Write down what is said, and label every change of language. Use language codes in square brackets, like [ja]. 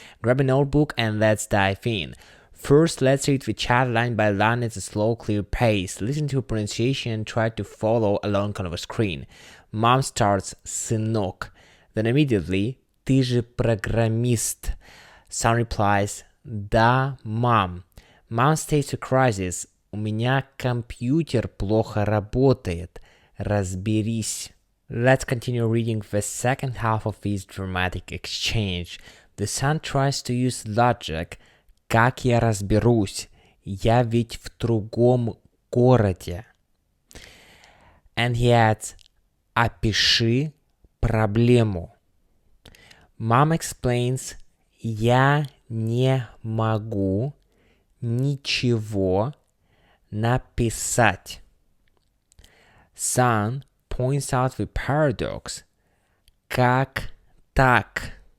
[en] Grab a notebook and let's dive in. First, let's read the chat line by line at a slow, clear pace. Listen to pronunciation and try to follow along on the screen. Mom starts [ru] «сынок», [en] then immediately [ru] «ты же программист». [en] Son replies «да, mom». Mom states a crisis [ru] «у меня компьютер плохо работает, разберись». [en] Let's continue reading the second half of this dramatic exchange. The son tries to use logic. [ru] Как я разберусь? Я ведь в другом городе. [en] And he adds, [ru] опиши проблему. [en] Mom explains, [ru] я не могу ничего написать. [en] Son points out the paradox. [ru] Как так?